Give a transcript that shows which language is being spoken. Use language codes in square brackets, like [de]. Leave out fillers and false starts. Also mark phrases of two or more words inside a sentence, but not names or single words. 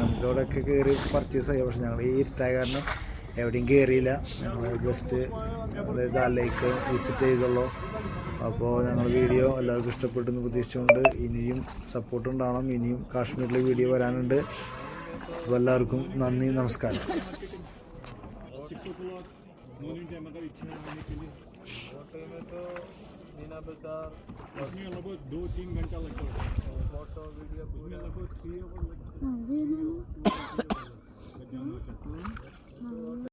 [ml] നമുക്ക് അവിടെയൊക്കെ കയറി പർച്ചേസ് ചെയ്യാം. പക്ഷേ ഞങ്ങൾ ഈ ഇരുട്ടായ കാരണം എവിടെയും കയറിയില്ല. ഞങ്ങൾ ജസ്റ്റ് ദാലിലേക്ക് വിസിറ്റ് ചെയ്തുള്ളൂ. അപ്പോൾ ഞങ്ങൾ വീഡിയോ എല്ലാവർക്കും ഇഷ്ടപ്പെട്ടെന്ന് പ്രതീക്ഷിച്ചുകൊണ്ട് ഇനിയും സപ്പോർട്ട് ഉണ്ടാവണം. ഇനിയും കാശ്മീരിലെ വീഡിയോ വരാനുണ്ട്. അപ്പോൾ എല്ലാവർക്കും നന്ദി, [hi] नमस्कार. होटल में तो मीना बाजार उसमें लगभग 2-3 घंटा लगता है. [en] photo video [hi] उसमें लगभग 3 आवर लगता है.